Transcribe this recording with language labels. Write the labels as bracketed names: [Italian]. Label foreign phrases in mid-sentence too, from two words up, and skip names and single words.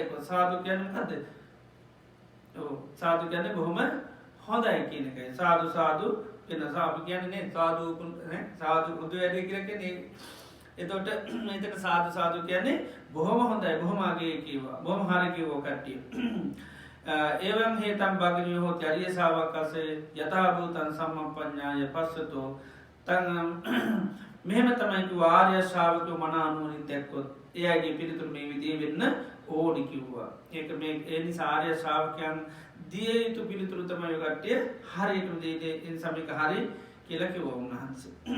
[Sinhala] සාදු කියන්නේ මොකද්ද? ඔව් සාදු කියන්නේ බොහොම හොඳයි කියන එකයි. සාදු සාදු වෙන සාදු කියන්නේ සාදු නේ සාදු හොඳ වැඩේ කියලා කියන්නේ. එතකොට මේකට සාදු සාදු කියන්නේ බොහොම හොඳයි බොහොම අගේ කිව්වා. බොහොම හරි කිව්වා කට්ටිය. [Pali] එවං හේතම් භගිනියෝ හොති අරිය ශාවකසේ යථා භූතං සම්මප්පඤ්ඤාය පස්සතෝ [Sinhala] තං මෙහෙම තමයි කිව්වා ආර්ය ශ්‍රාවකයෝ මන අනුවණින් දැක්කොත් එයාගේ පිළිතුරු මේ විදිහේ වෙන්න ඕනි කිව්වා. ඒක මේ ඒ නිසා ආර්ය ශ්‍රාවකයන් දිය යුතු පිළිතුරු තමයි ඔය කට්ටිය හරියටම දෙන්නේ. ඒ නිසා මේක හරි කියලා කිව්වා උන්වහන්සේ.